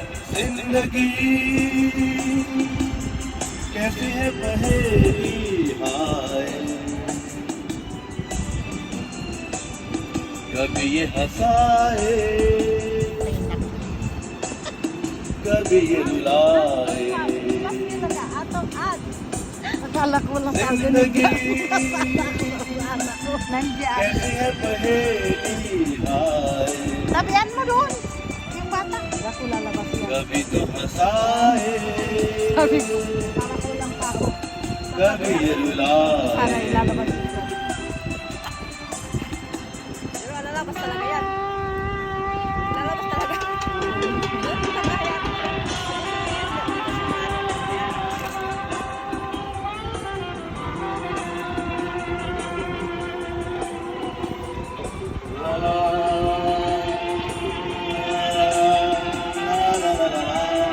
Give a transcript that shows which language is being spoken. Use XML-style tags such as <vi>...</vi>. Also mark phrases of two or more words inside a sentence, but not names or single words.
<hi>जिंदगी कैसी है पहेली हाय, कभी ये हंसाए कभी ये रुलाए।</hi> <tl>Akala ko lang sa</tl> <hi>जिंदगी</hi> <tl>nandiyan.</tl> <hi>कैसी है पहेली हाय,</hi> <tl>Tabihan mo doon. Yung bata. Ako lalabas yan.</tl> <hi>कभी तो हंसाए</hi> <tl>Sabi ko, para kulang pa ako.</tl> <hi>कभी ये</hi> <tl>Para</tl> <hi>रुलाए।</hi> <tl>ilalabas dito. Pero lalabas talaga yan. Lalabas talaga. La la la la la la।</tl>